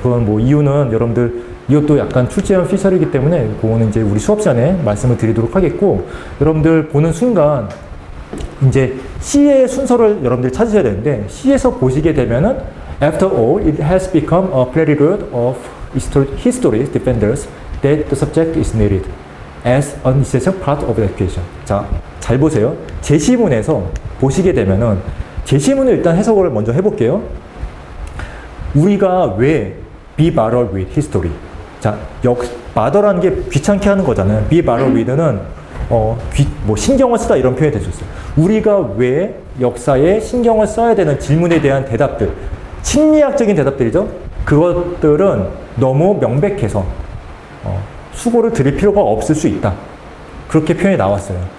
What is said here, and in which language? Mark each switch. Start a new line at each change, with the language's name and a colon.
Korean: 그건 뭐 이유는 여러분들 이것도 약간 출제형 피셜이기 때문에 그거는 이제 우리 수업 시간에 말씀을 드리도록 하겠고, 여러분들 보는 순간 이제 C의 순서를 여러분들 찾으셔야 되는데 C에서 보시게 되면은
English: After all, it has become a prelude of history defenders that the subject is needed as an essential part of the education.
Korean: 자, 잘 보세요. 제시문에서 보시게 되면은 제시문을 일단 해석을 먼저 해볼게요. 우리가 왜
English: be bothered with history?
Korean: 자, bother라는 게 귀찮게 하는 거잖아요.
English: be bothered with
Korean: 는 뭐 신경을 쓰다 이런 표현이 될 수 있어요. 우리가 왜 역사에 신경을 써야 되는 질문에 대한 대답들, 심리학적인 대답들이죠. 그것들은 너무 명백해서 수고를 드릴 필요가 없을 수 있다. 그렇게 표현이 나왔어요.